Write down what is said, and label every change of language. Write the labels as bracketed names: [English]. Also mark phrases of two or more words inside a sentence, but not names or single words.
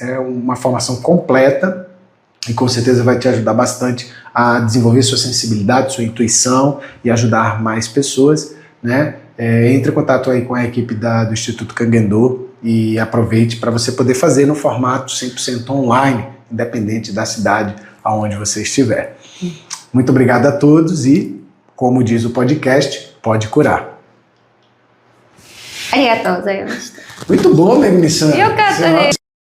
[Portuguese] É uma formação completa e com certeza vai te ajudar bastante a desenvolver sua sensibilidade, sua intuição e ajudar mais pessoas, né? Entre em contato aí com a equipe do Instituto Kangen-Do e aproveite para você poder fazer no formato 100% online, independente da cidade aonde você estiver. Muito obrigado a todos e, como diz o podcast, pode curar. [Japanese] ありがとうございました。 [Portuguese] Muito bom, Megumi-san. [Japanese] よかったです。